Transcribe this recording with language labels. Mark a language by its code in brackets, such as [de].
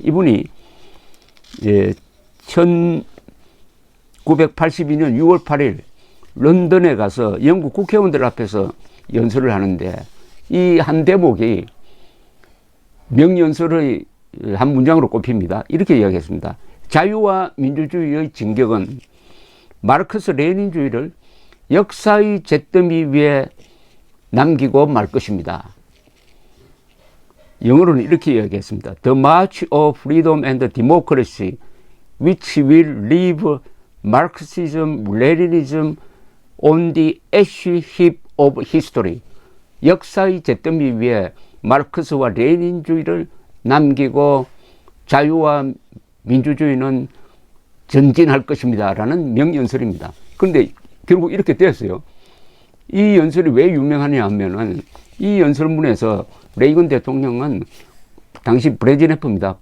[ko] 이분이 1982년 6월 8일 런던에 가서 영국 국회의원들 앞에서 연설을 하는데 이 한 대목이 명연설의 한 문장으로 꼽힙니다. 이렇게 이야기했습니다. 자유와 민주주의의 진격은 마르크스 레닌주의를 역사의 잿더미 위에 남기고 말 것입니다. 영어로는 이렇게 이야기했습니다. [en] The march of freedom and democracy which will leave Marxism, Leninism on the ash heap of history. [ko] 역사의 잿더미 위에 마르크스와 레닌주의를 남기고 자유와 민주주의는 전진할 것입니다. 라는 명연설입니다. 그런데 결국 이렇게 되었어요. 이 연설이 왜 유명하냐 하면은 이 연설문에서 레이건 대통령은 당시 브레즈네프입니다.